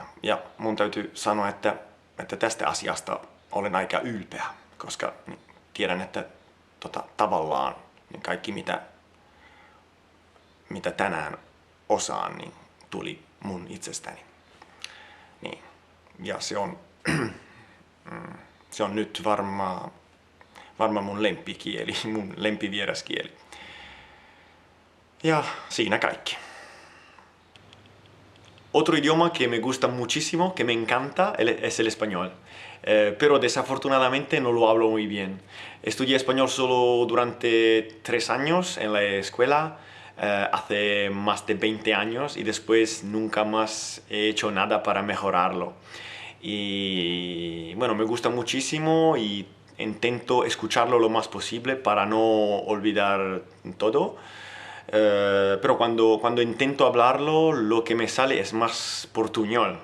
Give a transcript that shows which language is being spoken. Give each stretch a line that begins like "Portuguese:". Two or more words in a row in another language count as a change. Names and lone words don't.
Finnish: Ja mun täytyy sanoa, että tästä asiasta olen aika ylpeä, koska tiedän, että tavallaan niin kaikki mitä tänään osaan, niin tuli mun itsestäni. Niin. Ja se on nyt varmaan mun lempikieli, mun lempivieraskieli. Ja siinä kaikki.
Spanish: Otro idioma que me gusta muchísimo, que me encanta, es el español. Pero desafortunadamente no lo hablo muy bien. Estudié español solo durante 3 años en la escuela, hace más de 20 años, y después nunca más he hecho nada para mejorarlo. Y bueno, me gusta muchísimo y intento escucharlo lo más posible para no olvidar todo. Pero cuando intento hablarlo, lo que me sale es más portuñol.